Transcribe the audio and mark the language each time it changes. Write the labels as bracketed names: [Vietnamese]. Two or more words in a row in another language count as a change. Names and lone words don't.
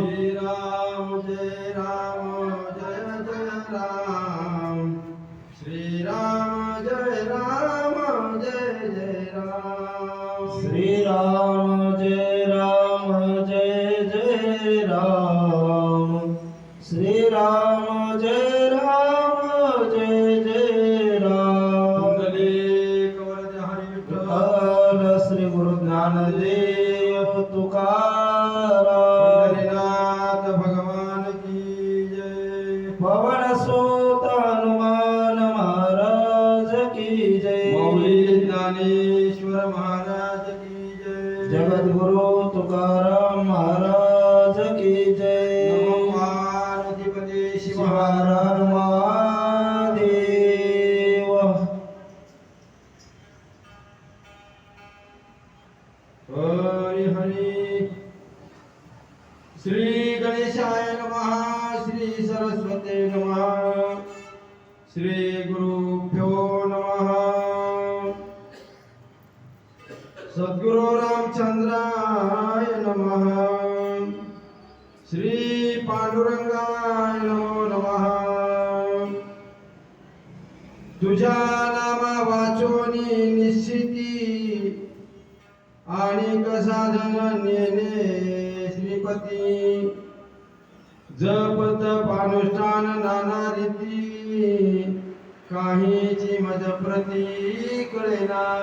[Sanskrit] श्रीराम जय जय राम श्रीराम जय जय राम श्रीराम जय राम श्रीराम जय जय राम कुंडलिक वरद हरी विठ्ठल विठ्ठल श्री गुरु ज्ञानदेव तुकाराम [Hindi] पंढरीनाथ भगवान की जय पवन सुत हनुमान महाराज की जय मौली ज्ञानेश्वर महाराज की जय जगद्गुरु तुकाराम महाराज की जय [Sanskrit] नमो पार्वतीपते शिव हर हर महादेव हरी हरी श्री गणेशाय नमः श्री सरस्वते नमः श्री गुरुभ्यो नमः सद्गुरु रामचंद्राय नमः श्री पांडुरंगाय नमो नमः [Marathi] तुझ्या नामा वाचोनी निश्चिती आणि साधन नेने श्रीपती जप तप अनुष्ठान नाना रीती काहीची मज प्रती कळेना